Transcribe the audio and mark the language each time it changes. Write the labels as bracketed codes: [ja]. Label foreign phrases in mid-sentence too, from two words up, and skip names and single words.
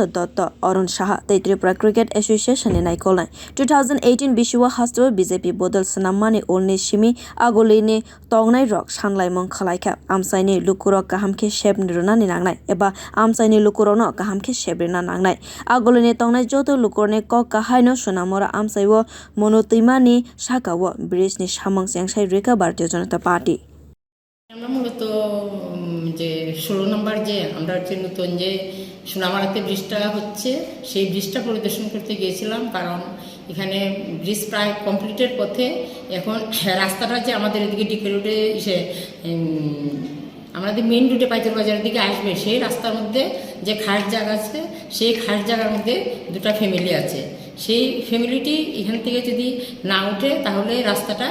[trp] dotto arun saha tei tripura cricket association ni naikol nai 2018 bisio Haste BJP bodol sanammani olni simi agolini tongnai rok samwng khwlai amchaio ni lukurok kaham khe shepni runani nangnai eba amchaio ni lukurokno kaham khe shebrina nangnai agolini tongnai joto lukurni kok kahaino sonamura amchaio manu twima ni sakao brize ni samwng chengsai reka Bharatiya Janata Party [bn] আমরা মূলত যে 16 নম্বর যে আমরা যে নতুন যে সোনামারাতে ব্রিজটা হচ্ছে সেই ব্রিজটা পরিদর্শন করতে গিয়েছিলাম কারণ এখানে ব্রিজ প্রায় কমপ্লিটের পথে এখন রাস্তাটা যে আমাদের এদিকে ডিকে রোডে এসে আমাদের [en] main route [bn] পাইতুরবাজারের দিকে আসবে সেই রাস্তার মধ্যে যে খাস জায়গা আছে সেই খাস জায়গার মধ্যে দুটো ফ্যামিলি আছে সেই ফ্যামিলিটি এখান থেকে যদি না ওঠে তাহলে রাস্তাটা